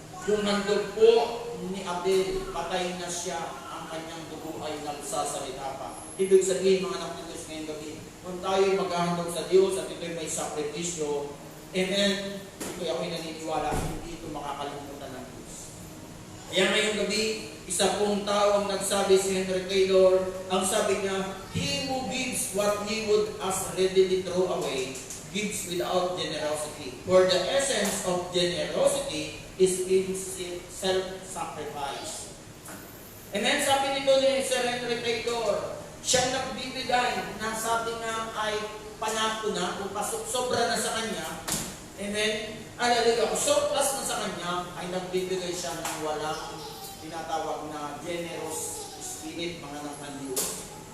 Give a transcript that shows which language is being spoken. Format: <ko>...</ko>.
<tl>Yung handog po ni Abel, patay na siya, ang kanyang dugo ay nagsasalita pa. Ibig sabihin, mga anak ng Diyos ngayong gabi, kung tayo maghahandog sa Diyos at ito'y may sakripisyo, amen, ito ako'y naniniwala, hindi ito makakalimutan ng Diyos. Kaya ngayong gabi, isa pong tao ang nagsabi, si Henry Taylor, ang sabi niya,</tl> <en>he who gives what he would as readily throw away, gives without generosity. For the essence of generosity is in self-sacrifice.</en> <tl>And then sabi nito ni Sir Henry Taylor, siyang nagbibigay na sabi nga ay panako na o sobra na sa kanya, and then, surplus na sa kanya, ay nagbibigay siya ng walang tinatawag na generous spirit, mga anak ng Diyos.</tl>